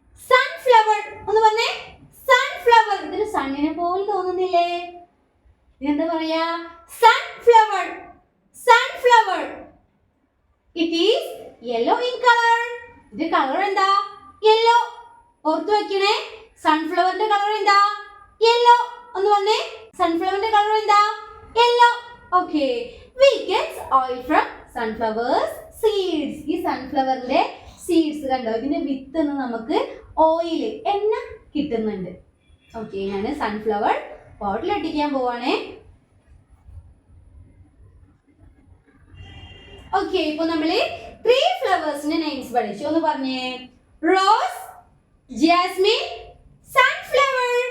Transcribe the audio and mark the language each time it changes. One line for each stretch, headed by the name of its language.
Malayalam: Sunflower. ഒന്ന് പറഞ്ഞേ, sunflower. ഇതൊരു സണ്ണിനെ പോലെ തോന്നുന്നില്ലേ? ഇതെന്താ പറയാ? Sunflower. Sunflower.
English: It is yellow in colour.
Malayalam: ഇത് കളർ എന്താ?
English: Yellow.
Malayalam: ഓർത്തു വെക്കണേ, സൺഫ്ലവറിന്റെ കളർ എന്താ? യെല്ലോ. ഒന്ന് പറഞ്ഞേ, സൺഫ്ലവറിന്റെ കളർ എന്താ?
English: Yellow. Okay, we get oil from sunflowers seeds.
Malayalam: ഈ സൺഫ്ലവറിന്റെ സീഡ്സ് കണ്ടോ? ഇതിന്റെ വിത്ത് നമുക്ക് ഓയിൽ, എണ്ണ കിട്ടുന്നുണ്ട്. ഓക്കെ, ഞാൻ സൺഫ്ലവർ ബോട്ടിൽ ഒട്ടിക്കാൻ പോവാണേ. ഓക്കെ, ഇപ്പൊ നമ്മള് 3 ഫ്ലവേഴ്സിന്റെ നെയിംസ് പഠിച്ചു. ഒന്ന് പറഞ്ഞേ, റോസ്, ജാസ്മിൻ, സൺഫ്ലവർ.